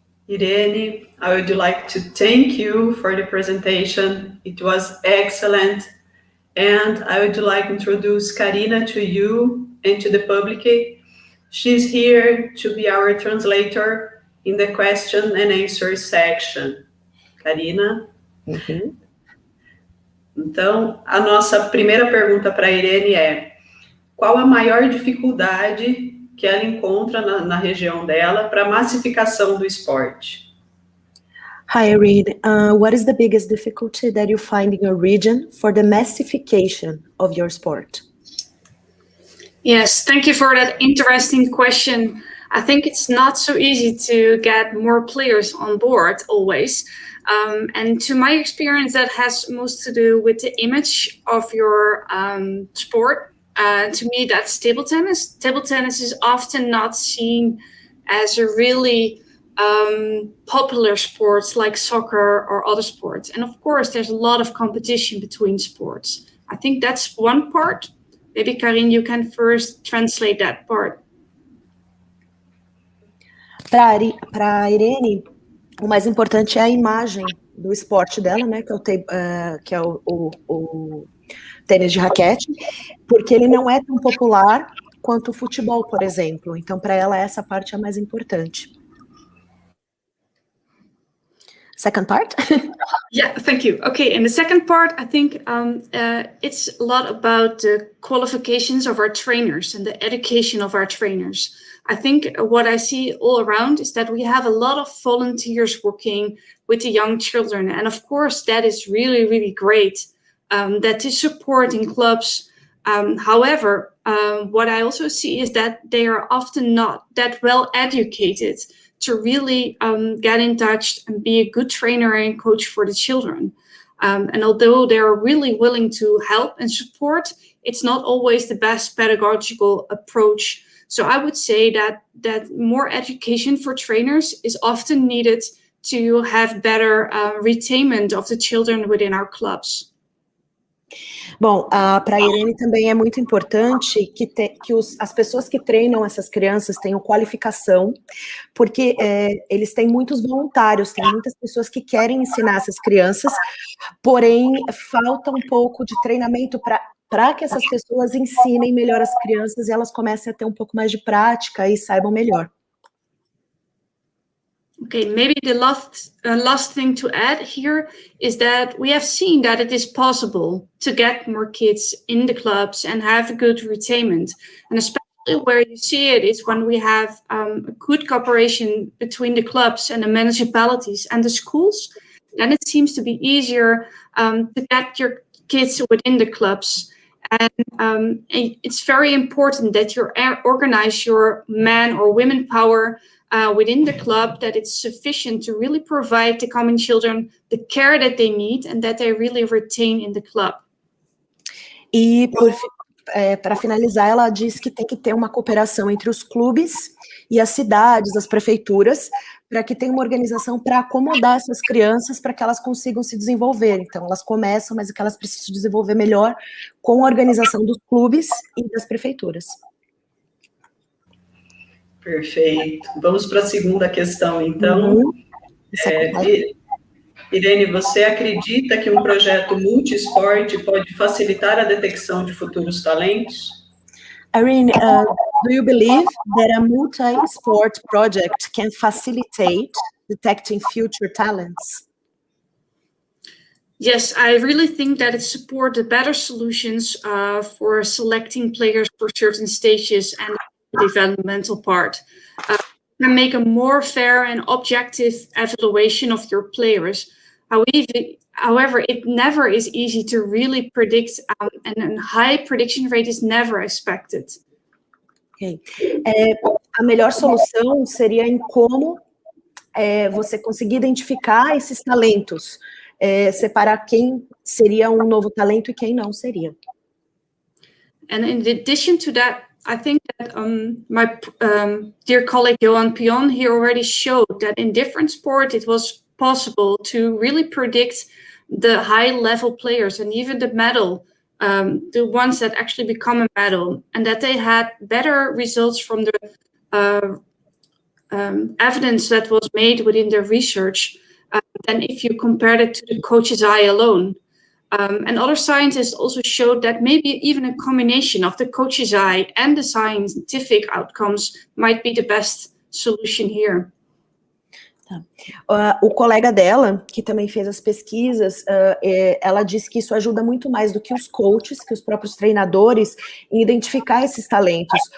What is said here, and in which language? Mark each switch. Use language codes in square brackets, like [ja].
[en] Irene, I would like to thank you for the presentation. It was excellent. And I would like to introduce Karina to you and to the public. She's here to be our translator in the question and answer section. Karina? Uhum. [pt] Então, a nossa primeira pergunta para a Irene é: qual a maior dificuldade que ela encontra na região dela para a massificação do esporte? [en] Hi, Irene. What is the biggest difficulty that you find in your region for the massification of your sport? Yes, thank you for that interesting question. I think it's not so easy to get more players on board always. And to my experience, that has most to do with the image of your sport. To me, that's table tennis. Table tennis is often not seen as a really popular sports like soccer or other sports. And of course, there's a lot of competition between sports. I think that's one part. Maybe, Karin, you can first translate that part. [pt] Para a Irene, o mais importante é a imagem do esporte dela, né, que é o tênis de raquete, porque ele não é tão popular quanto o futebol, por exemplo. Então, para ela, essa parte é a mais importante. [en] Second part? Yeah, thank you. Okay, in the second part, I think it's a lot about the qualifications of our trainers and the education of our trainers. I think what I see all around is that we have a lot of volunteers working with the young children. And of course, that is really, really great, that is support in clubs. However, what I also see is that they are often not that well educated to really get in touch and be a good trainer and coach for the children. And although they're really willing to help and support, it's not always the best pedagogical approach. So I would say that more education for trainers is often needed to have better retainment of the children within our clubs. [pt] Bom, para a Irene também é muito importante que as pessoas que treinam essas crianças tenham qualificação, porque eles têm muitos voluntários, tem muitas pessoas que querem ensinar essas crianças, porém falta um pouco de treinamento para que essas pessoas ensinem melhor as crianças e elas comecem a ter um pouco mais de prática e saibam melhor. [en] Okay, maybe the last thing to add here is that we have seen that it is possible to get more kids in the clubs and have a good retainment. And especially where you see it is when we have a good cooperation between the clubs and the municipalities and the schools. Then it seems to be easier to get your kids within the clubs. And it's very important that you organize your man or women power within the club, that it's sufficient to really provide the common children the care that they need and that they really retain in the club. [pt] E para finalizar, ela diz que tem que ter uma cooperação entre os clubes e as cidades, as prefeituras, para que tenha uma organização para acomodar essas crianças para que elas consigam se desenvolver. Então, elas começam, mas que elas precisam se desenvolver melhor com a organização dos clubes e das prefeituras. Perfeito. Vamos para a segunda questão, então. Irene, você acredita que um projeto multiesporte pode facilitar a detecção de futuros talentos? [en] Irene, do you believe that a multi-sport project can facilitate detecting future talents? Yes, I really think that it supports the better solutions for selecting players for certain stages and the developmental part. Can make a more fair and objective evaluation of your players. However, it never is easy to really predict, and a high prediction rate is never expected. Okay. [pt] A melhor solução seria em como você conseguir identificar esses talentos, separar quem seria um novo talento e quem não seria. [en] And in addition to that, I think that my dear colleague Johan Pion here already showed that in different sports it was possible to really predict the high-level players and even the medal, the ones that actually become a medal, and that they had better results from the evidence that was made within their research than if you compared it to the coach's eye alone. And other scientists also showed that maybe even a combination of the coach's eye and the scientific outcomes might be the best solution here. [pt] O colega dela, que também fez as pesquisas, ela disse que isso ajuda muito mais do que os coaches, que os próprios treinadores, em identificar esses talentos.